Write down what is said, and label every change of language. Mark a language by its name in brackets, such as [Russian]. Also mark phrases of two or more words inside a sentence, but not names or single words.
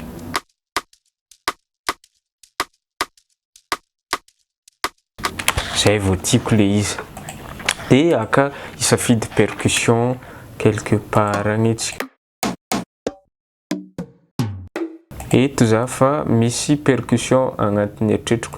[Malagasy] Zay vao tiako le izy. De aka isafidy [French] percussion quelque part [Malagasy] agny etsika. Eto za fa misy percussion agnatin'ny eritreritiko.